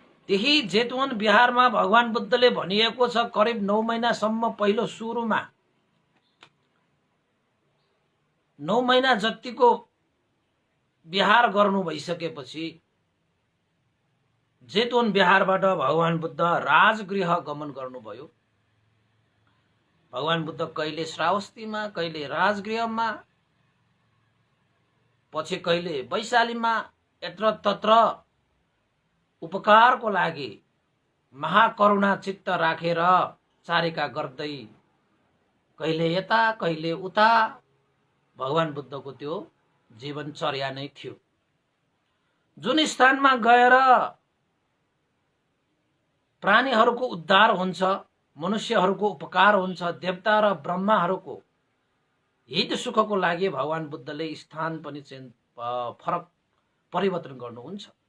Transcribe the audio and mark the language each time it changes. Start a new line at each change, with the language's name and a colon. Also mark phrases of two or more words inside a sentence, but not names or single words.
Nepali: त्यही जेतवन बिहारमा भगवान बुद्धले भनिएको छ करिब 9 महिनासम्म पहिलो सुरुमा 9 महिना जतिको बिहार गर्नु भइसकेपछि जेतवन बिहारबाट भगवान बुद्ध राजगृह गमन गर्नुभयो। भगवान बुद्ध कहिले श्रावस्तीमा, कहिले राजगृहमा, पछि कहिले वैशालीमा यत्र तत्र उपकारको लागि महाकरुणा चित्त राखेर चारिका गर्दै कहिले यता कहिले उता भगवान बुद्धको त्यो जीवनचर्या नै थियो। जुन स्थानमा गएर प्राणीहरूको उद्धार हुन्छ, मनुष्यहरूको उपकार हुन्छ, देवता र ब्रह्माहरूको हित सुखको लागि भगवान बुद्धले स्थान पनि फरक परिवर्तन गर्नुहुन्छ।